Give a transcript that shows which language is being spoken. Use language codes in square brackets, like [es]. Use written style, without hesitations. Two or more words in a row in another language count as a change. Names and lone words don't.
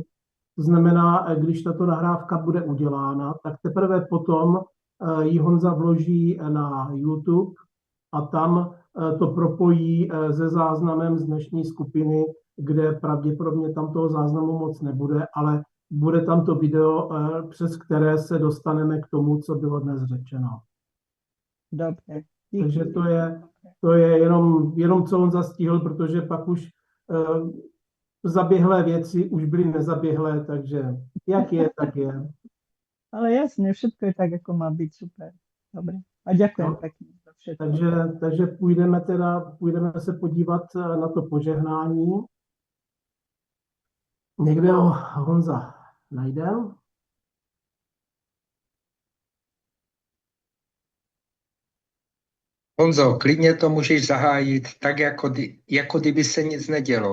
[cs] To znamená, když tato nahrávka bude udělána, tak teprve potom ji Honza vloží na YouTube a tam to propojí se záznamem z dnešní skupiny, kde pravděpodobně tam toho záznamu moc nebude, ale bude tam to video, přes které se dostaneme k tomu, co bylo dnes řečeno. Dobře. Takže to je jenom co on zastihl, protože pak už zaběhlé věci už byly nezaběhlé, takže jak je, tak je. [sk] Ale jasne, všetko je tak, ako má byť, super. Dobre. A ďakujem pekne. všetko. [cs] Takže půjdeme se podívat na to požehnání. Někde ho Honza najde. Honzo, klidně to můžeš zahájit tak, jako kdyby se nic nedělo.